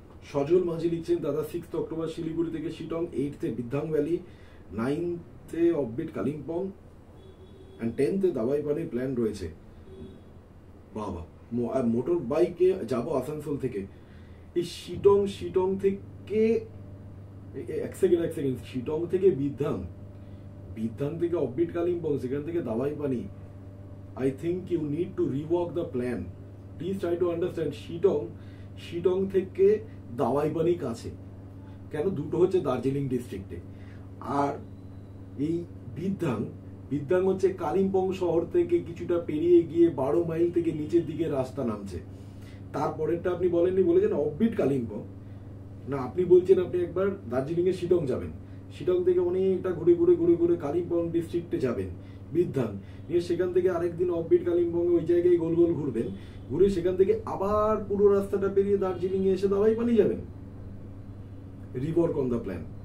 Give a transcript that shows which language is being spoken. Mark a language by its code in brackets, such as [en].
[bn] সজল মাঝি লিখছেন, দাদা 6 অক্টোবর শিলিগুড়ি থেকে Sittong, 8th বিদ্যাং valley, 9th offbeat Kalimpong, and 10th দাবাই পানির প্ল্যান রয়েছে। বাবা, মোটর বাইকে যাবো আসানসোল থেকে। এই শিটং থেকে এক সেকেন্ড, শিটং থেকে বিদ্যাং থেকে অফবিট কালিম্পং, সেখান থেকে দাবাই পানি। [en] I think you need to rework the plan. Please try to understand. [bn] Sittong থেকে দাওয়াই পানি কাছে কেন, দুটো হচ্ছে দার্জিলিং ডিস্ট্রিক্টে। আর এই বিদ্যাং হচ্ছে কালিম্পং শহর থেকে কিছুটা পেরিয়ে গিয়ে 12 মাইল থেকে নিচের দিকে রাস্তা নামছে। তারপরেরটা আপনি বলেননি, বলেছেন অফবিট কালিম্পং, না আপনি বলছেন আপনি একবার দার্জিলিং এ শিটং যাবেন, শিটং থেকে অনেকটা ঘুরে কালিম্পং ডিস্ট্রিক্টে যাবেন, বিদ্যাং নিয়ে, সেখান থেকে আরেকদিন অফবিট কালিম্পং ওই জায়গায় গোল গোল ঘুরবেন, ঘুরে সেখান থেকে আবার পুরো রাস্তাটা পেরিয়ে দার্জিলিং এ এসে দাওয়াই পানি যাবেন। [en] Rework on the plan.